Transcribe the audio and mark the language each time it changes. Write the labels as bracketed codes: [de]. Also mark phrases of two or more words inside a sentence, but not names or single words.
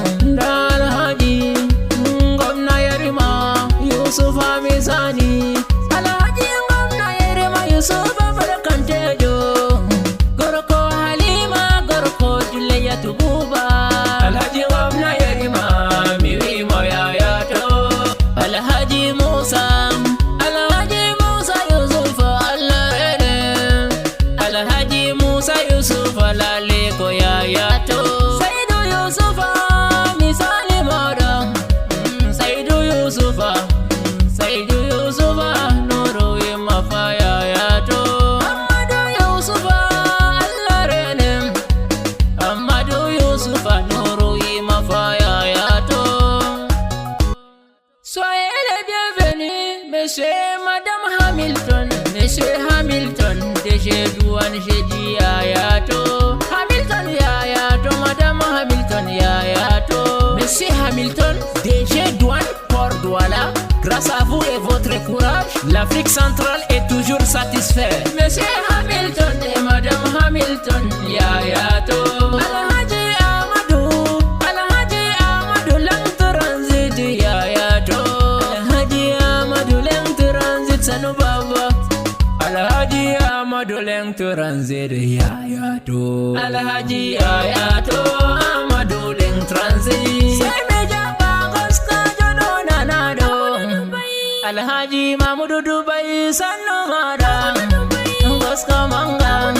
[ff] Nda Alhaji, mm, Gwamna Yarima, Yusuf Amezani. Alhaji Gwamna Yarima, Yusuf Barkantejo. Gorko Halima, Gorko Juliya Tububa. Alhaji Gwamna Yarima, mi wi mo yayato. Alhaji Musa, Alhaji Musa Yusuf Allah rene. Alhaji Musa Yusuf Lale ko yayato. Saidu Yusufa, misali moda. Mm, Saidu Yusufa, mm, Saidu Yusufa, nuru wi mafa yayato. Amadu Yusufa, Allah rene. Amadu Yusufa, nuru wi mafa yayato. [fr] Soyez les bienvenus, Monsieur, Madame Hamilton, Monsieur Hamilton, D G Douane, j'ai dit yayato. [ff] Hamilton yayato, Madame Hamilton yayato. [fr] Monsieur Hamilton, D G Douane. Port Douala, grâce à vous et votre courage, l'Afrique centrale est toujours satisfaite. Monsieur Hamilton et Madame Hamilton, [ff] Yaya To. Alhaji Amadou, Alhaji Amadou, Lang Transit, Yaya To. Alhaji Amadou, Lang Transit, Sanu Baba. Alhaji Amadou, Lang Transit, Yaya To. Alhaji Yaya To, Amadou, Lang Transit. Sai me jaba goska jodo na na do. Alhaji Mamudu Dubai, Sanu Mada. Goska Manga.